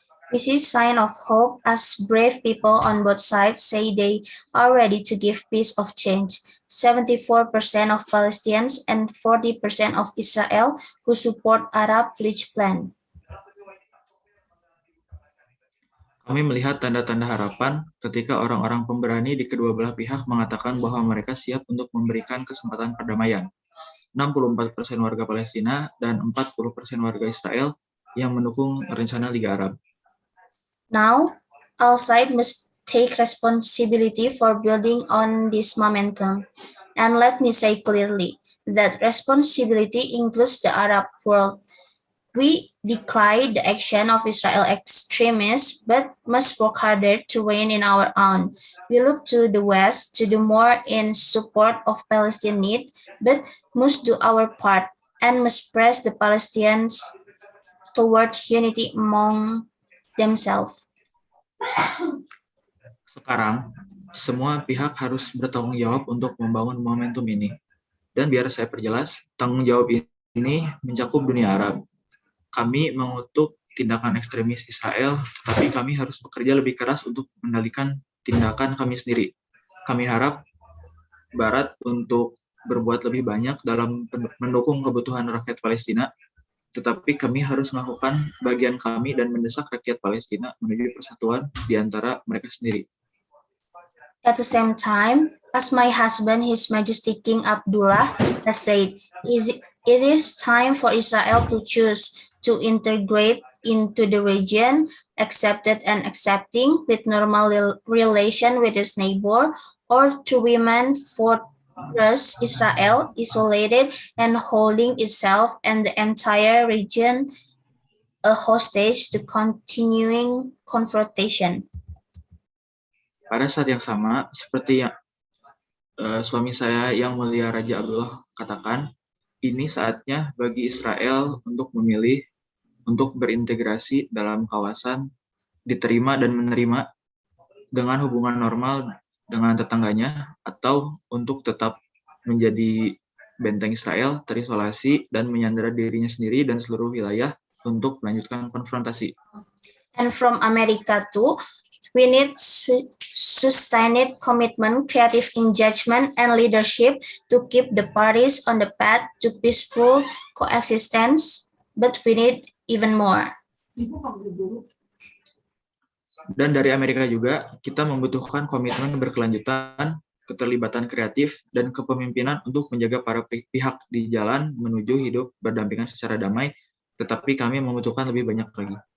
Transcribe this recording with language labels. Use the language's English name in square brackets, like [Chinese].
[English] We see sign of hope as brave people on both sides say they are ready to give peace of change. 74% of Palestinians and 40% of Israel who support Arab League plan. [Indonesian] Kami melihat tanda-tanda harapan ketika orang-orang pemberani di kedua belah pihak mengatakan bahwa mereka siap untuk memberikan kesempatan perdamaian. 64% warga Palestina dan 40% warga Israel yang mendukung rencana Liga Arab. [English] Now, all sides must take responsibility for building on this momentum. And let me say clearly that responsibility includes the Arab world. We decry the action of Israel extremists, but must work harder to rein in our own. We look to the West to do more in support of Palestinian need, but must do our part and must press the Palestinians towards unity among themselves. [Indonesian] Sekarang, semua pihak harus bertanggung jawab untuk membangun momentum ini. Dan biar saya perjelas, tanggung jawab ini mencakup dunia Arab. Kami mengutuk tindakan ekstremis Israel, tetapi kami harus bekerja lebih keras untuk mengendalikan tindakan kami sendiri. Kami harap Barat untuk berbuat lebih banyak dalam mendukung kebutuhan rakyat Palestina, tetapi kami harus melakukan bagian kami dan mendesak rakyat Palestina menuju persatuan di antara mereka sendiri. [English] At the same time, as my husband, His Majesty King Abdullah, has said, it is time for Israel to choose to integrate into the region, accepted and accepting with normal relation with its neighbor, or to remain fortress Israel, isolated and holding itself and the entire region a hostage to continuing confrontation. [Indonesian] Pada saat yang sama, seperti yang suami saya yang mulia Raja Abdullah katakan, ini saatnya bagi Israel untuk memilih untuk berintegrasi dalam kawasan, diterima dan menerima dengan hubungan normal dengan tetangganya, atau untuk tetap menjadi benteng Israel, terisolasi, dan menyandera dirinya sendiri dan seluruh wilayah untuk melanjutkan konfrontasi. [English] And from America too, we need sustained commitment, creative engagement, and leadership to keep the parties on the path to peaceful coexistence, but we need even more. [Indonesian] Dan dari Amerika juga, kita membutuhkan komitmen berkelanjutan, keterlibatan kreatif, dan kepemimpinan untuk menjaga para pihak di jalan menuju hidup berdampingan secara damai, tetapi kami membutuhkan lebih banyak lagi.